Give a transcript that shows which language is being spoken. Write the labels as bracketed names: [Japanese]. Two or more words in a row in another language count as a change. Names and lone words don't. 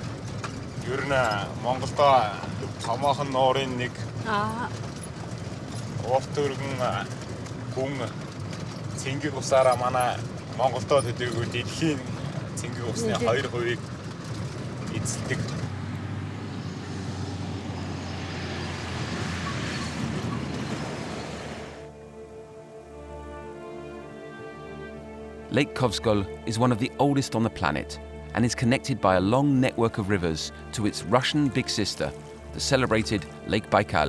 [Mongolian] Ер нь Монголдо томоохон нуурын нэг урт өргөн хүн цэнгэг усаараа манай Монголдо төдийгүй дэлхийн цэнгэг усны 2% эзэлдэг. [English] Lake Khovsgol is one of the oldest on the planet and is connected by a long network of rivers to its Russian big sister, the celebrated Lake Baikal.